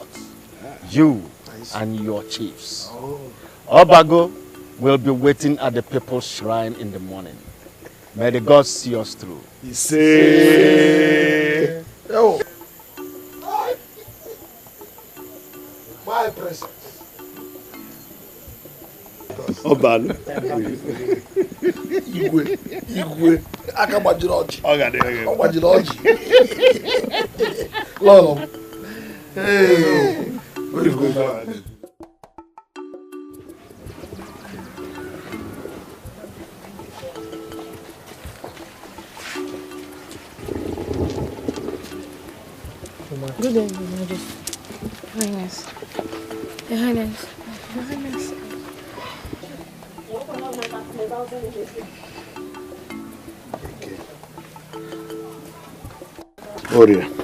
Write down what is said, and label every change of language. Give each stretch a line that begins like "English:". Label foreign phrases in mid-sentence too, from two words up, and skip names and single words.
English: You and your chiefs. Obago will be waiting at the people's shrine in the morning. May the gods see us through. say, Oh. My princess. Obalu. Igwe. Akabajiroji. Ogade. Akabajiroji. Lolo. Hey. Very good. Good day, Your Majesty. Your Highness. Your Highness. Your Highness. Oria.